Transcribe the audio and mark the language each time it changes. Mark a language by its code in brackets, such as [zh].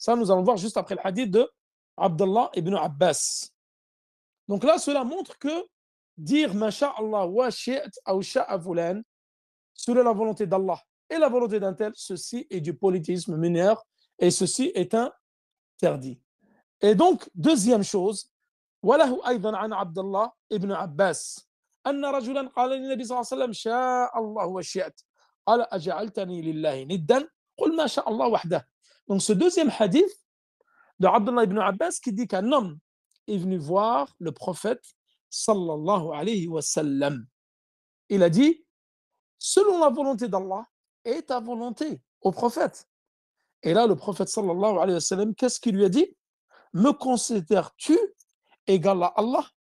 [fr] Ça, nous allons voir juste après le hadith de Abdullah ibn Abbas. Donc là, cela montre que dire [ar] Masha'Allah wa shi'at [fr] ou [ar] sha'a fulan, [fr] selon la volonté d'Allah et la volonté d'un tel, ceci est du polythéisme mineur et ceci est interdit. Et donc, deuxième chose, [ar] وله أيضا عن عبد الله ابن عباس أن رجلا قال للنبي صلى الله عليه وسلم شاء الله وشئت قال أجعلتني لله ندا قل ما شاء الله وحده. [fr] Donc ce deuxième hadith de Abdullah ibn Abbas qui dit qu'un homme est venu voir le prophète sallallahu alayhi wa sallam. Il a dit selon la volonté d'Allah et ta volonté au prophète. Et là le prophète sallallahu alayhi wa sallam, qu'est-ce qu'il lui a dit? Me considères-tu égal à Allah?